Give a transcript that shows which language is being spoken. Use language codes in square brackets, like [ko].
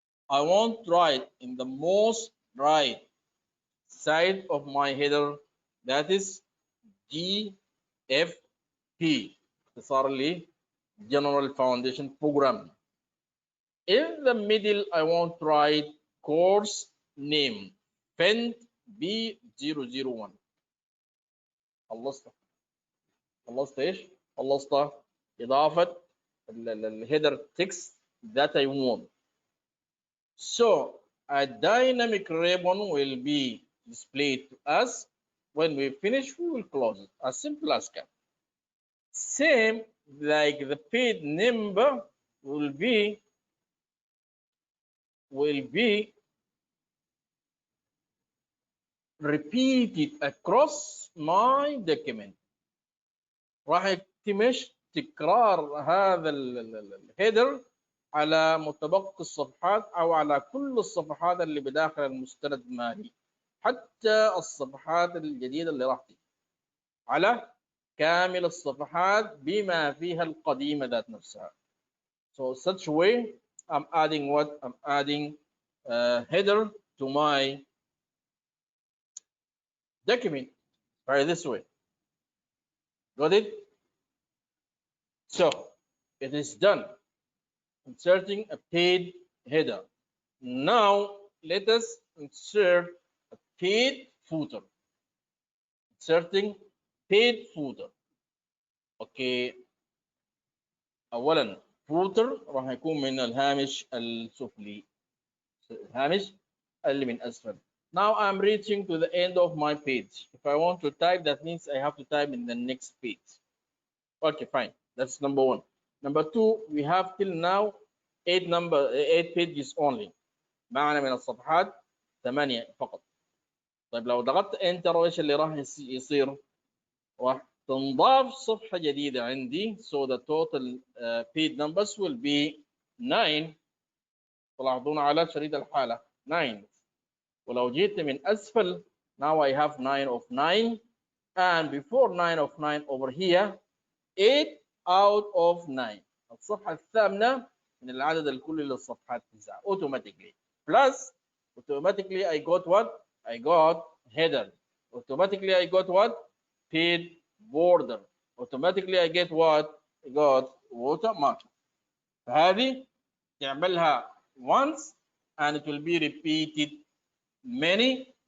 [en] I want to write in the most right side of my header, that is GFP, [ar] اختصار لي [en] General Foundation Program. In the middle, I want to write course name FENT B001. [ar] خلصت ايش؟ خلصت إضافة الهيدر [en] text that I want. So a dynamic ribbon will be displayed to us. When we finish, we will close it. As simple as can. Same like the page number will be repeated across my document. [ar] راح يتم تكرار هذا الهيدر على متبقي الصفحات او على كل الصفحات اللي بداخل المستند المالي، حتى الصفحات الجديده اللي راح تيجي على كامل الصفحات بما فيها القديمه ذات نفسها. [en] So such way I'm adding what? I'm adding header to my document by this way. Got it? So it is done. Inserting a paid header. Now let us insert a paid footer. Inserting paid footer. Okay. [ar] أولا footer راح يكون من الهامش السفلي. الهامش اللي من أسفل. [en] Now I'm reaching to the end of my page. If I want to type, that means I have to type in the next page. Okay, fine. That's number one. Number two, we have till now 8 pages only. [ar] معنا من الصفحات 8 فقط. طيب لو ضغطت انتر ايش اللي راح يصير؟ راح تنضاف صفحة جديدة عندي. [en] So the total page numbers will be 9. [ar] تلاحظون على شريط الحالة 9. ولو جيت من أسفل, [en] now I have 9 of 9, and before 9 of 9 over here 8 out of 9. [ar] الصفحة الثامنة من العدد الكلي للصفحات 9 automatically. [en] Plus automatically I got what? I got header. Automatically I got what? Paid border. Automatically I get what? I got watermark. [ar] فهذه تعملها [en] once and it will be repeated many.